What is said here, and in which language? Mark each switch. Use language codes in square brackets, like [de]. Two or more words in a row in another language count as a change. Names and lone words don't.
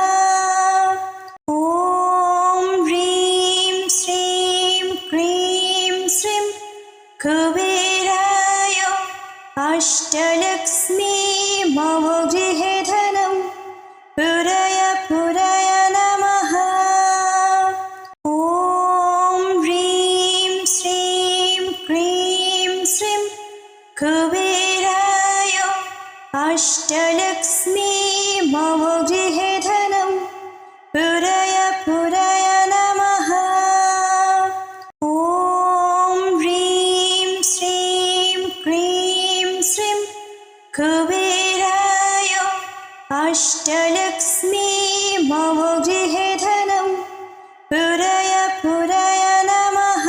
[sa] ওম হ্রিম শ্রীম ক্রিম শ্রীম কুবেরায় অষ্টলক্ষ্মী মম গৃহে ধনম পুরয় পুরয় নমঃ। ওম হ্রিম শ্রীম ক্রিম শ্রীম কুবেরায় अष्टलक्ष्मी मम गृहे धनं पुरय पुरय नमः। ॐ ह्रीं श्रीं क्रीं श्रीं कुबेराय अष्टलक्ष्मी मम गृहे धनं पुरय पुरय नमः।